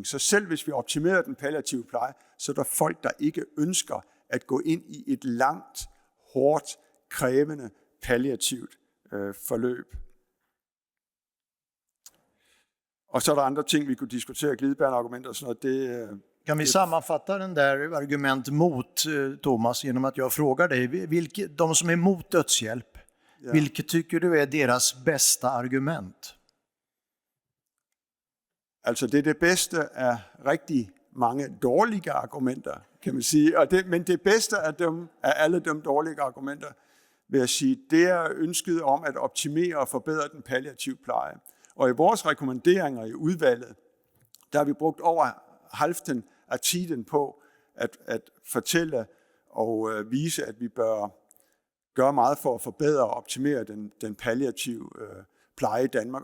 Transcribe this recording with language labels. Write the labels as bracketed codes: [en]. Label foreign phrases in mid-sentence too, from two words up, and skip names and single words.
[da] Så selv hvis vi optimerer den palliative pleje, så er der folk, der ikke ønsker at gå ind i et langt, hårdt, krævende palliativt forløb. Og så er der andre ting, vi kunne diskutere, glidebærende argumenter og sådan noget. [sv] Kan vi sammanfatta den där argument mot Thomas genom att jag frågar dig, de som är emot dödshjälp, vilket tycker du är deras bästa argument? [da] Altså det er det bedste af rigtig mange dårlige argumenter, kan man sige. Men det bedste af alle de dårlige argumenter, vil jeg sige, det er ønsket om at optimere og forbedre den palliative pleje. Og i vores rekommenderinger i udvalget, der har vi brugt over halvdelen af tiden på at fortælle og vise, at vi bør gøre meget for at forbedre og optimere den palliative pleje i Danmark.